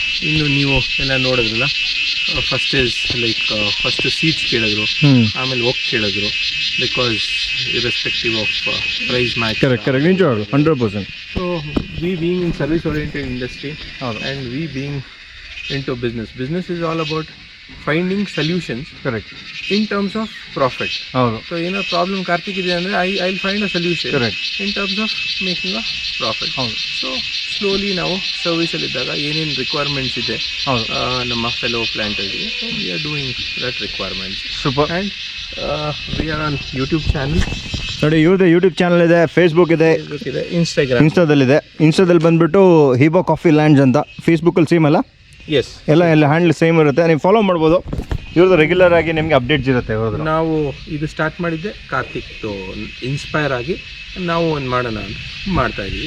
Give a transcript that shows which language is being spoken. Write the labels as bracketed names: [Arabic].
[Kannada] ಇನ್ನು ನೀವು ಎಲ್ಲ ನೋಡಿದ್ರಲ್ಲ, ಫಸ್ಟ್ ಸೀಡ್ಸ್ ಕೇಳಿದ್ರು, ಆಮೇಲೆ ಓಕ್ ಕೇಳಿದ್ರು. [English] Because irrespective of price match. Correct 100%. So we being in service oriented industry and we being into business is all about finding solutions, correct, in terms of profit. So in a problem [Kannada] Karthik ide andre [English] I'll find a solution, correct, in terms of making a profit. So slowly now service [Kannada] alli idaga ಏನೇನು [English] requirements [Kannada] ಇದೆ ನಮ್ಮ [English] fellow planters ಗೆ, so we are doing that requirements. Super. And we are on YouTube channel. [Kannada] ನೋಡಿ, ಇವ್ರದ್ದು YouTube channel ಇದೆ, Facebook ಇದೆ, ಇನ್ಸ್ಟಾದಲ್ಲಿದೆ. ಇನ್ಸ್ಟಾದಲ್ಲಿ ಬಂದ್ಬಿಟ್ಟು ಹಿಬೋ coffee lands ಅಂತ. ಫೇಸ್ಬುಕ್ಕಲ್ಲಿ ಸೇಮ್ ಅಲ್ಲ? [English] yes, [Kannada] ಎಲ್ಲ ಹ್ಯಾಂಡಲ್ ಸೇಮ್ ಇರುತ್ತೆ. ನೀವು ಫಾಲೋ ಮಾಡ್ಬೋದು. ಇವ್ರದ್ದು ರೆಗ್ಯುಲರ್ ಆಗಿ ನಿಮಗೆ ಅಪ್ಡೇಟ್ಸ್ ಇರುತ್ತೆ. ಇವ್ರದ್ದು ನಾವು ಇದು ಸ್ಟಾರ್ಟ್ ಮಾಡಿದ್ದೆ ಕಾರ್ತಿಕ್ದು ಇನ್ಸ್ಪೈರ್ ಆಗಿ ನಾವು ಒಂದು ಮಾಡೋಣ ಅಂತ ಮಾಡ್ತಾ ಇದ್ದೀವಿ.